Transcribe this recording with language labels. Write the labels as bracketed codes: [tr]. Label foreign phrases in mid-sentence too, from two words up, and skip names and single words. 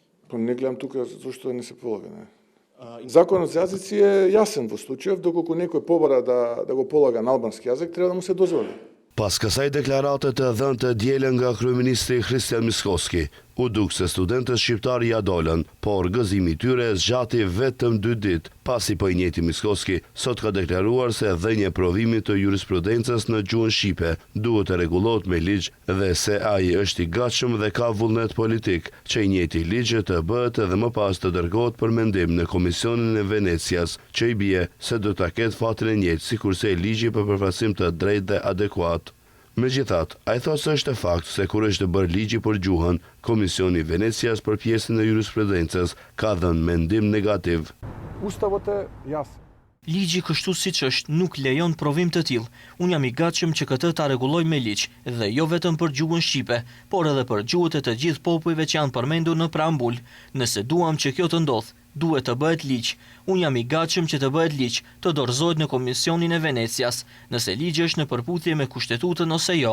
[mk] Po не гледам тука зашто да не се полага, не. Законот за јазици е јасен во случајов, доколку некој побара да го полага на албански јазик, треба да му се дозволи. [sq] Pas kësaj deklarate të dhënë të dielën nga kryeministri Hristijan Mickoski, u duk se studentët shqiptar ja dolën, por gëzimi i tyre zgjati vetëm 2 ditë, pasi po i njëjti Mickoski sot ka deklaruar se dhënia e provimit të jurisprudencës në gjuhën shqipe duhet të rregullohet me ligj dhe se ai është i gatshëm dhe ka vullnet politik që i njëjti ligj të bëhet edhe më pas të dërgohet për mendim në Komisionin e Venecias, që i bie se do ta ketë fatin e njëjtë sikurse ligji për përfaqësim të drejtë dhe adekuat. Megjithatë, ai thotë se është e fakt se kur është bërë ligji për gjuhën, Komisioni i Venecias për pjesën e jurisprudencës ka dhënë mendim negativ. [mk] Уставот е јасен. [sq] Ligji kështu siç është nuk lejon provim të tillë. Unë jam i gatshëm që këtë ta rregulloj me ligj, dhe jo vetëm për gjuhën shqipe, por edhe për gjuhët e të gjithë popujve që janë përmendur në preambul. Nëse duam që kjo të ndodhë, duhet të bëhet ligj. Unë jam i gatshëm që të bëhet ligj, të dorëzohet në Komisionin e Venecias, nëse ligji është në përputhje me Kushtetutën ose jo.